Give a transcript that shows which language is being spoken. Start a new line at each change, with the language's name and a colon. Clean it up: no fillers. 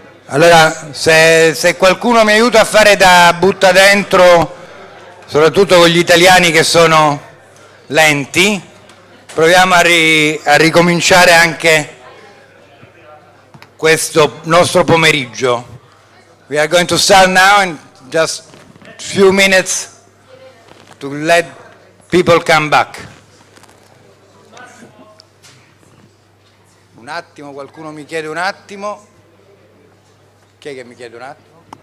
Italian: Allora, se qualcuno mi aiuta a fare da butta dentro, soprattutto con gli italiani che sono lenti, proviamo a ricominciare anche questo nostro pomeriggio.
English: We are going to start now in just a few minutes to let people come back.
Italian: Un attimo, qualcuno mi chiede un attimo. Chi è che mi chiede un attimo?